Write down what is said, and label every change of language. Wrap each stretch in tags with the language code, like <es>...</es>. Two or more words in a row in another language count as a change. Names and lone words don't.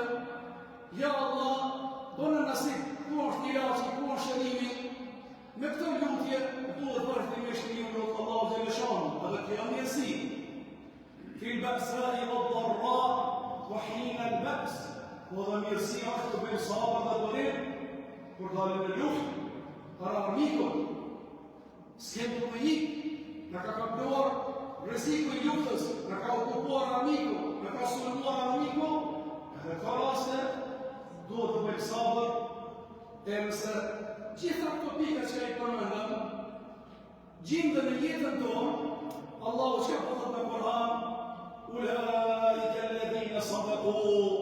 <ar>يا الله,</ar> <sq>bëna nasip, ku është ilaçi, ku është shërimi. Me këtë lutje duhet vazhdimisht një lutë</sq> <ar>الله جل شأنه,</ar> <sq>edhe kjo mirësi.</sq> <ar>في البأساء والضراء وحين البأس,</ar> <sq>po dhe mirësia është të bëjmë sabër dhe durim, kur dalim në luftë, para armikut, s'kem të më ikë, në ka kapluar rreziku I luftës, në ka okupuar armiku, në ka sulmuar armiku, edhe ka raste duhet të bëjmë sabër, e nëse gjitha këto pika që I përmendëm, gjindën në jetën tonë, Allahu që po thot në Kur'an,</sq> <ar>أولئك الذين صدقوا.</ar>